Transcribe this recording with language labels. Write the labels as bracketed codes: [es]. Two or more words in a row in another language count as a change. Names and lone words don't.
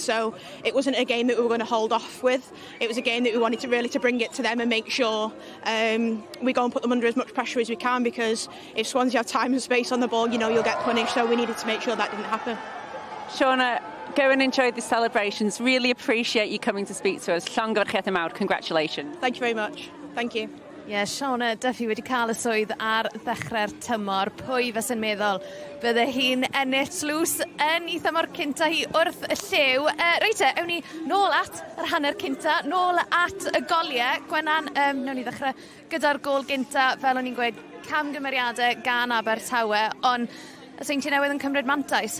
[en] So it wasn't a game that we were going to hold off with. It was a game that we wanted to really to bring it to them and make sure we go and put them under as much pressure as we can, because if Swansea have time and space on the ball, you know, you'll get punished. So we needed to make sure that didn't happen. Shauna, go and enjoy the celebrations. Really appreciate you coming to speak to us. [cy] Llongyfarchiad y mawr, [en] congratulations. Thank you very much. Thank you. [cy] Ie, Shauna Duffy wedi cael y swydd ar ddechrau'r tymor. Pwy fes yn meddwl bydde hi'n ennill tlws yn ei thymor cynta hi wrth y llew. Reit ewn ni nôl at yr hanner cynta, nôl at y goliau. Gwenan, newn ni ddechrau gyda'r gol gynta, fel o'n i'n gweud, camgymeriadau gan Abertawe, ond y Seintiau Newydd yn cymryd mantais.